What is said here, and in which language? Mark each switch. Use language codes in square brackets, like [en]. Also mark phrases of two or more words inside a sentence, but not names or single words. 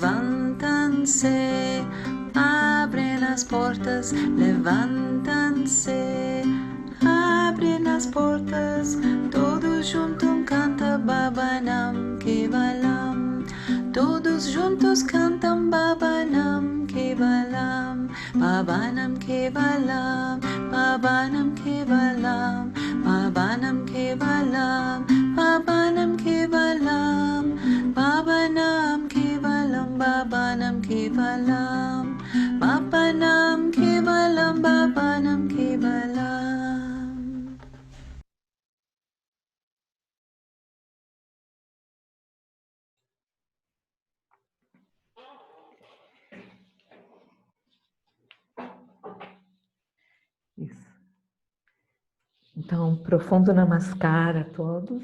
[pt] levantam-se, abrem as portas, levantam-se, abrem as portas, todos juntos canta [sa] बाबा नाम केवलम्, [pt] todos juntos cantam [sa] बाबा नाम केवलम्, बाबा नाम केवलम्, बाबा नाम केवलम्, बाबा नाम केवलम्, बाबा नाम केवलम्, बाबा नाम केवलम्, बाबा नाम केवलम्, बाबा नाम केवलम्, बाबा नाम केवलम्. [pt] Isso. Então, profundo namaskar a todos.